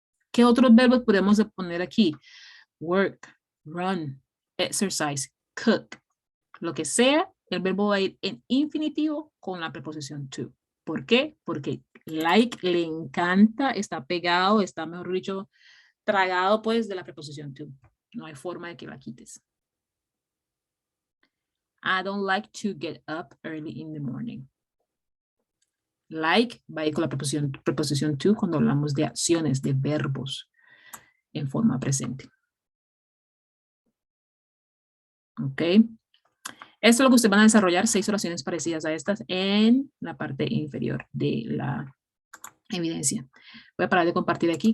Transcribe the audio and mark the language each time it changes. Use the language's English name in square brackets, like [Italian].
[Spanish] ¿Qué otros verbos podemos poner aquí? Work, run, exercise, cook. Lo que sea, el verbo va a ir en infinitivo con la preposición to. ¿Por qué? Porque Like le encanta, está pegado, está, mejor dicho, tragado pues de la preposición to. No hay forma de que la quites. [English] I don't like to get up early in the morning. [Spanish] Like va a ir con la preposición to cuando hablamos de acciones, de verbos en forma presente. Ok. Esto es lo que ustedes van a desarrollar, 6 oraciones parecidas a estas en la parte inferior de la evidencia. Voy a parar de compartir aquí.